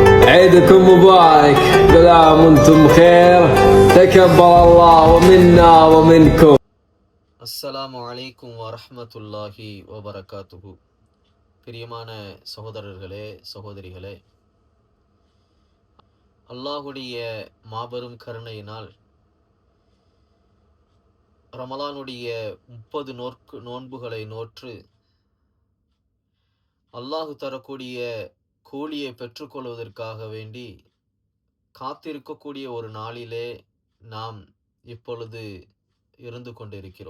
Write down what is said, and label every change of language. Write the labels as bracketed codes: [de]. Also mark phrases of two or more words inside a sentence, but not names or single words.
[ar] عيدكم مبارك، كل عام وانتم بخير، تكبر الله منا ومنكم. السلام عليكم ورحمة الله وبركاته. [ta] பிரியமான சகோதரர்களே, சகோதரிகளே, அல்லாஹுடைய மாபெரும் கருணையினால் ரமலானுடைய 30 நோன்புகளை நோற்று அல்லாஹு தரக்கூடிய கூலியை பெற்றுக்கொள்வதற்காக வேண்டி காத்திருக்கக்கூடிய ஒரு நாளிலே நாம் இப்பொழுது இருந்து கொண்டிருக்கிறோம்.